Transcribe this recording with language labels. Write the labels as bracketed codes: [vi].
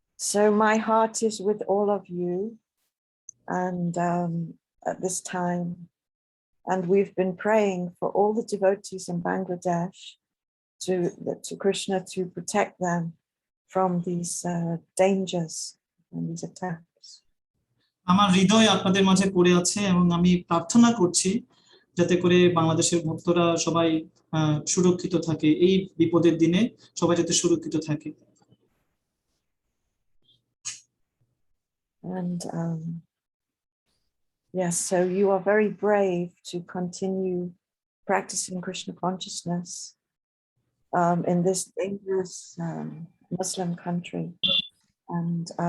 [en] So my heart is with all of you, and at this time, and we've been praying for all the devotees in Bangladesh to Krishna to protect them from these dangers and these attacks. [bn] আমার হৃদয় আপনাদের মাঝে পড়ে আছে এবং আমি প্রার্থনা করছি যাতে করে বাংলাদেশের ভক্তরা সবাই সুরক্ষিত থাকে, এই বিপদের দিনে সবাই যাতে সুরক্ষিত থাকে। [en] And yes, so you are very brave to continue practicing Krishna consciousness in this dangerous Muslim country, and